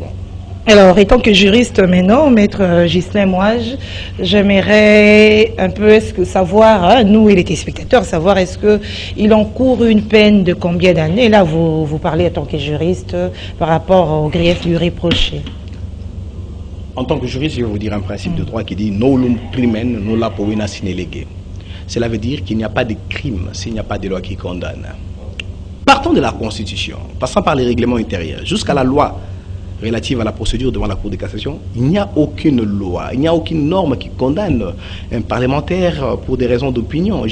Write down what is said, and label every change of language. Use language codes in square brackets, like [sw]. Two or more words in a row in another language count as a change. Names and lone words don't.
[fr] Alors, étant que juriste maintenant, maître Ghislain Mouage, j'aimerais un peu savoir, hein, nous et les téléspectateurs, savoir est-ce qu'il encourt une peine de combien d'années? Là, vous parlez en tant que juriste par rapport au grief lui reproché. En tant que juriste, je vais vous dire un principe de droit qui dit « [la] Nolum crimen nulla povena sine lege ». [fr] Cela veut dire qu'il n'y a pas de crime s'il n'y a pas de loi qui condamne. Partons de la Constitution, passant par les règlements intérieurs, jusqu'à la loi relative à la procédure devant la Cour de cassation, il n'y a aucune loi, il n'y a aucune norme qui condamne un parlementaire pour des raisons d'opinion.